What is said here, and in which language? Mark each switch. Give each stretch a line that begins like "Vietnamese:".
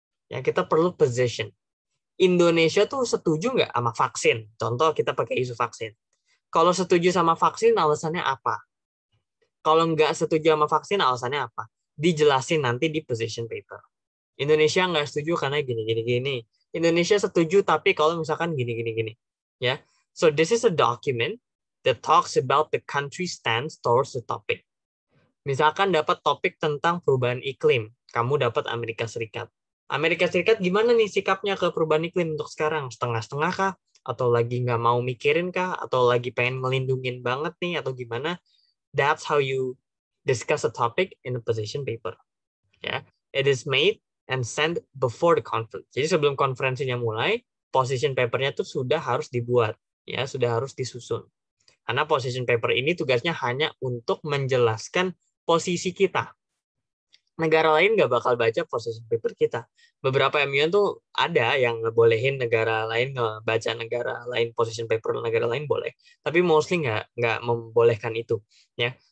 Indonesian: Ya, kita perlu position. Indonesia tuh setuju nggak sama vaksin? Contoh kita pakai isu vaksin. Kalau setuju sama vaksin, alasannya apa? Kalau nggak setuju sama vaksin, alasannya apa? Dijelasin nanti di position paper. Indonesia nggak setuju karena gini. Indonesia setuju tapi kalau misalkan gini.
English: Ya, so this is a document that talks about the country stance towards the topic.
Indonesian: Misalkan dapat topik tentang perubahan iklim, kamu dapat Amerika Serikat. Amerika Serikat gimana nih sikapnya ke perubahan iklim untuk sekarang? Setengah-setengah kah? Atau lagi nggak mau mikirin kah? Atau lagi pengen melindungin banget nih? Atau gimana?
English: That's how you discuss a topic in a position paper. Ya, it is made and sent before the conference.
Indonesian: Jadi sebelum konferensinya mulai, position paper-nya tuh sudah harus dibuat, ya, sudah harus disusun. Karena position paper ini tugasnya hanya untuk menjelaskan posisi kita. Negara lain nggak bakal baca position paper kita. Beberapa MUN tuh ada yang ngebolehin negara lain ngebaca negara lain position paper negara lain boleh, tapi mostly nggak membolehkan itu, ya.